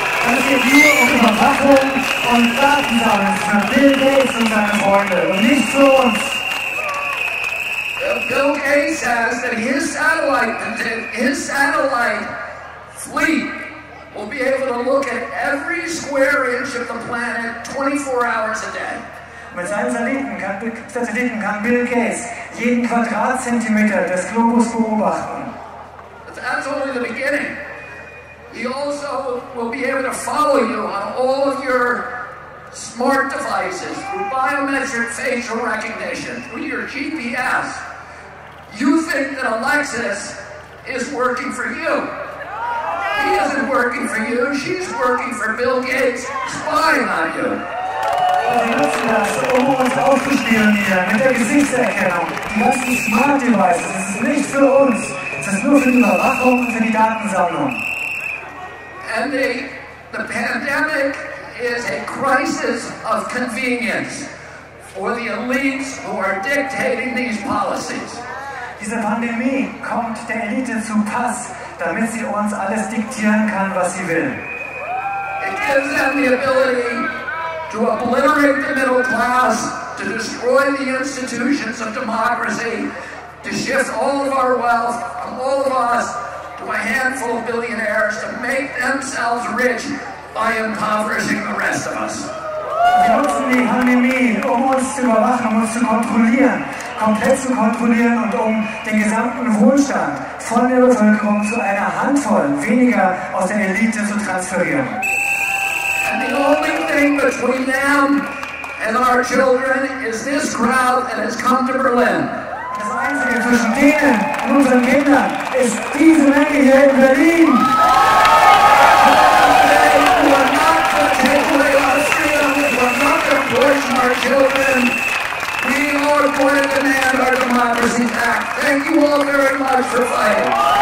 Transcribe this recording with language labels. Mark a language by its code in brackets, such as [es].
[de] Es geht nur um Überwachung und Datensammeln für Bill Gates und seine Freunde und nicht für uns. [en] Bill Gates says that his satellite fleet will be able to look at every square inch of the planet 24 hours a day. [de] Mit seinen Satelliten kann Bill Gates jeden Quadratzentimeter des Globus beobachten. [en] But that's only the beginning. He also will be able to follow you on all of your smart devices through biometric facial recognition, through your GPS. You think that Alexis is working for you. He isn't working for you. She's working for Bill Gates, spying on you. [de] Sie nutzen das, um uns aufzuspielen hier mit der Gesichtserkennung. Die ganzen Smart Devices, das ist nicht für uns. Es ist nur für die Überwachung und für die Datensammlung. [en] And the pandemic is a crisis of convenience for the elites who are dictating these policies. [de] Diese Pandemie kommt der Elite zu Pass, damit sie uns alles diktieren kann, was sie will. [en] It gives them the ability to obliterate the middle class, to destroy the institutions of democracy, to shift all of our wealth from all of us to a handful of billionaires, to make themselves rich by impoverishing the rest of us. [de] Wir nutzen die Pandemie, um uns zu überwachen, um uns zu kontrollieren, komplett zu kontrollieren und um den gesamten Wohlstand von der Bevölkerung zu einer Handvoll weniger aus der Elite zu transferieren. [en] And the only thing between them and our children is this crowd that has come to Berlin. [de] Das Einzige zwischen denen und unseren Kindern ist diese Menge hier in Berlin. [en] We are not going to take away our freedom. We are not going to poison our children. We are going to demand our democracy back. Thank you all very much for fighting.